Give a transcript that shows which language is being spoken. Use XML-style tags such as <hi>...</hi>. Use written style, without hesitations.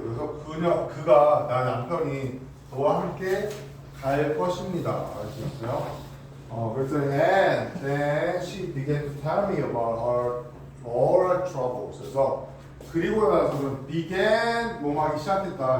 <ko>그래서 그가 나 남편이 저와 함께 갈 것입니다. 아시겠어요? 그래서</ko> <en>and then she began to tell me about all her troubles.</en> <ko>그래서 그리고 나서는 began 뭐 하기 시작했다.</ko>